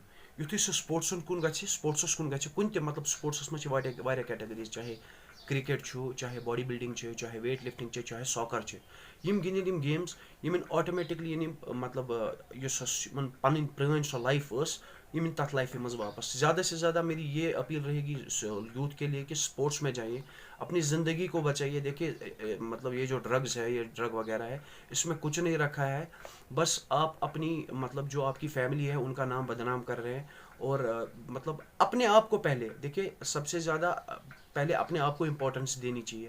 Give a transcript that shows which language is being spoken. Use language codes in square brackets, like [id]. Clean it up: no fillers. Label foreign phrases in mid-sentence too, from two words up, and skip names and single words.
[ks] یُتھُے سُہ سپوٹسَن کُن گژھِ، سپوٹسَس کُن گژھِ، کُنہِ تہِ مطلب سپوٹسَس منٛز چھِ واریاہ کیٹَگریٖز، چاہے کرکٹ چھُ، چاہے [en] body building [ks] چھِ، چاہے [en] weight lifting [ks] چھِ، چاہے ساکَر چھِ، یِم گِنٛدِنۍ یِم گیمٕز، یِم آٹومیٹِکلی یِن یِم مطلب یُس یِمن پَنٕنۍ پرٛٲنۍ سۄ لایف ٲس یِم یِن تَتھ لائفہِ منٛز واپس. [ur] زیادہ سے زیادہ میری یہ اپیل رہے گی یوتھ کے لیے کہ اسپورٹس میں جائیے، اپنی زندگی کو بچائیے. دیکھیے مطلب یہ جو ڈرگز ہے، یہ ڈرگ وغیرہ ہے، اس میں کچھ نہیں رکھا ہے، بس آپ اپنی مطلب جو آپ کی فیملی ہے ان کا نام بدنام کر رہے ہیں. اور مطلب اپنے آپ کو پہلے دیکھیے، سب سے زیادہ پہلے اپنے آپ کو امپورٹنس دینی چاہیے.